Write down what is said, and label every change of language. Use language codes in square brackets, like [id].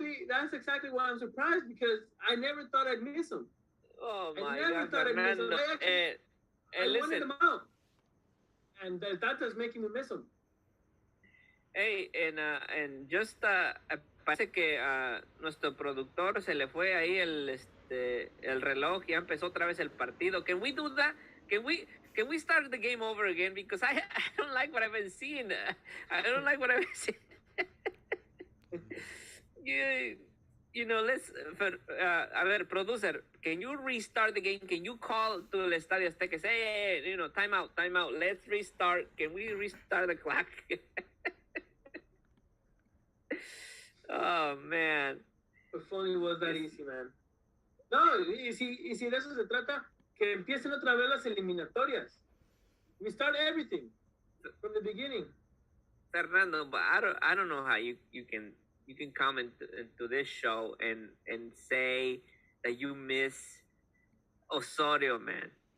[en] That's exactly why I'm surprised, because I never thought I'd miss him. Oh, my God, Fernando. I wanted him out. And the Tata's making me miss him. [es] Hey, [en] and just [es] parece que nuestro productor se le fue ahí el reloj, ya empezó otra vez el partido. [en] Can we do that? Can we start the game over again? Because I don't like what I've been seeing. I don't like what I've been seeing. let's, [es] a ver, [en] producer, can you restart the game? Can you call to el Estadio Azteca and say, hey, time out. Let's restart. Can we restart the clock? Oh, man. If only it was that easy, man. [es] No, y si de eso se trata, que empiecen otra vez las eliminatorias. [en] We start everything from the beginning. Fernando, but I don't know how you can come into this show and say that you miss Osorio, man.